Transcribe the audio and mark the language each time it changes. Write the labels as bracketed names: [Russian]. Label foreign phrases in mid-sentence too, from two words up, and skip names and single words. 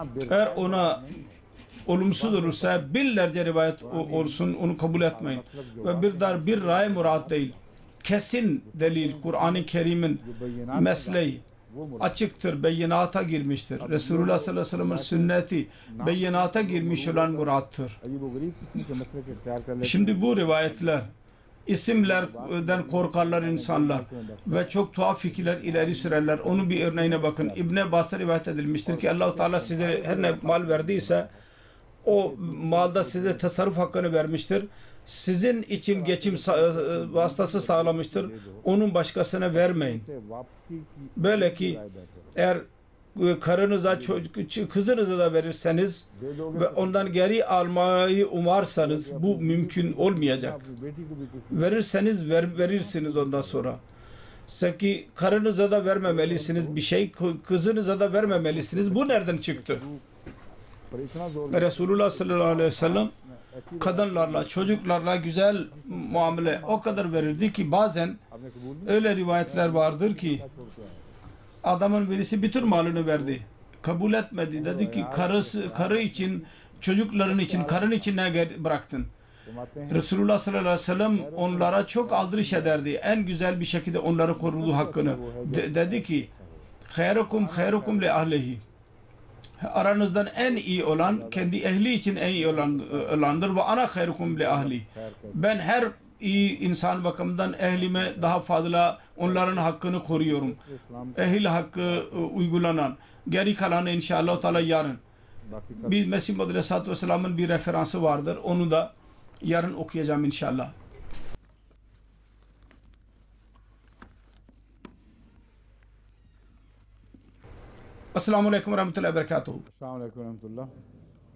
[Turkish] Eğer ona olumsuz olursa binlerce rivayet olsun onu kabul etmeyin. Ve bir ray murat değil. Kesin delil Kur'an-ı Kerim'in mesleği açıktır, beyinata girmiştir. Resulullah [Arabic] صلى الله عليه وسلم'in [Turkish] sünneti beyinata girmiş olan murattır. [Urdu] عجیب و غریب قسم کے مسئلے کے اختیار کر لیتے [Turkish] Şimdi bu rivayetler isimlerden korkarlar insanlar ve çok tuhaf fikirler ileri sürerler. Onun bir örneğine bakın. İbn Abbas'a rivayet edilmiştir ki Allah-u Teala size her ne mal verdiyse o malda size tasarruf hakkını vermiştir. Sizin için geçim vasıtası sağlamıştır. Onun başkasına vermeyin. [Urdu] ہیں واپسی کی [Turkish] Böyle ki eğer karınıza, kızınıza da verirseniz ve ondan geri almayı umarsanız bu mümkün olmayacak. [Urdu] اپنی بیٹی کو بھی کچھ [Turkish] Verirseniz verirsiniz ondan sonra. Sanki karınıza da vermemelisiniz bir şey, kızınıza da vermemelisiniz. Bu nereden çıktı? [Urdu] پر اتنا زور [Turkish] Ve Resulullah [Arabic] صلى الله عليه وسلم [Turkish] kadınlarla, çocuklarla güzel muamele o kadar verirdi ki bazen [Urdu] آپ نے قبول نہیں [Turkish] öyle rivayetler vardır ki [Urdu] چھوڑ کے آئے [Turkish] adamın birisi bütün malını verdi. Kabul etmedi. Dedi ki karı için, çocukların için, karın için ne bıraktın? [Urdu] فرماتے ہیں [Turkish] Resulullah [Arabic] صلى الله عليه وسلم [Turkish] onlara çok aldırış ederdi. En güzel bir şekilde onları korudu hakkını. Dedi ki [Arabic] خيركم لأهله. [Turkish] Aranızdan en iyi olan kendi ehli için en iyi olandır ve ana [Arabic] خيركم لأهلي. [Turkish] Ben her iyi insan bakımından ehlime daha fazla onların hakkını koruyorum. Ehil hakkı uygulanan. Geri kalanı inşallah Teala yarın. [Urdu] باقی [Turkish] Bir Mesih Muhammed [Arabic] عليه الصلاة والسلام'ın [Turkish] bir referansı vardır. Onu da yarın okuyacağım inşallah. [Arabic] السلام عليكم ورحمة الله وبركاته. السلام عليكم رحمة الله